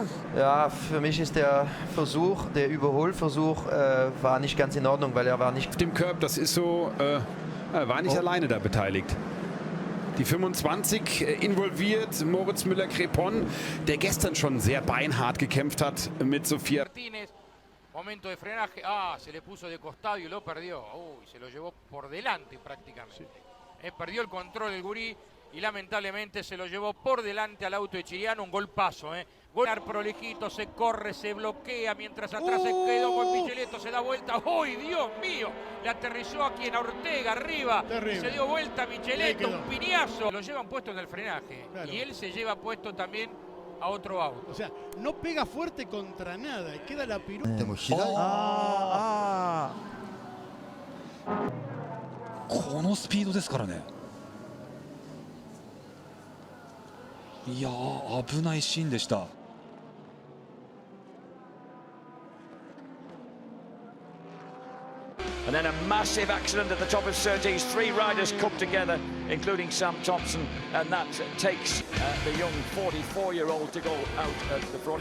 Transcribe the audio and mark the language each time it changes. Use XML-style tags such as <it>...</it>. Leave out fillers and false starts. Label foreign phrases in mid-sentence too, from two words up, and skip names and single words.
<de>Ja, für mich ist der Versuch, der Überholversuch war nicht ganz in Ordnung, weil er war nicht... Auf dem Curb, das ist so, er war nicht alleine da beteiligt. Die 25 involviert, Moritz Müller-Crepon, der gestern schon sehr beinhart gekämpft hat mit Sofia.</de> <es>Momento de frenaje, se le puso de costado y lo perdió. Se lo llevó por delante prácticamente. Perdió el control el gurí y lamentablemente se lo llevó por delante al auto de Chiriano, un golpazo. Golar prolijito, se corre, se bloquea mientras atrás se quedó con Micheletto, se da vuelta. ¡Uy, Dios mío! Le aterrizó aquí en Ortega arriba. Y se dio vuelta a Micheletto, un piñazo. Lo llevan puesto en el frenaje. Claro. Y él se lleva puesto también a otro auto. O sea, no pega fuerte contra nada y queda la pirueta.</es> <ja>このスピードですからね。いやー、危ないシーンでした。</ja> <en>And then a massive accident at the top of Surtees. 3 riders come together, including Sam Thompson, and that takes the young 44-year-old to go out at the front.</en>